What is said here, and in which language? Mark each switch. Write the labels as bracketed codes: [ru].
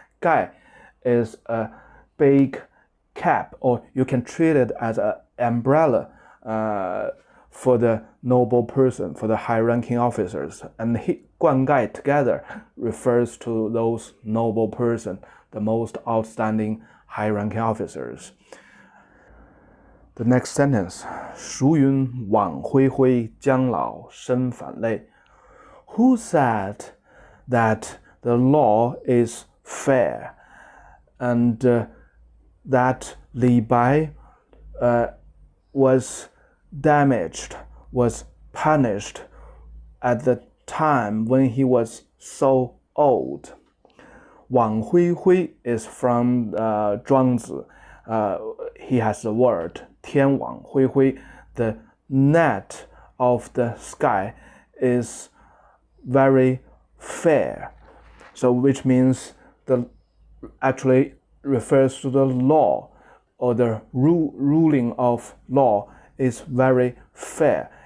[en] 盖 is a big cap, or you can treat it as an umbrella for the noble person, for the high-ranking officers. And 冠盖 together refers to those noble person, the most outstanding high-ranking officers. The next sentence, [zh] 孰云网恢恢，将老身反累。 [en] Who said that the law is fair and that Li Bai was damaged, was punished at the time when he was so old? 网恢恢 is from 庄子. He has the word 天网恢恢. The net of the sky is very fair. So which means actually refers to the law, or the ruling of law is very fair.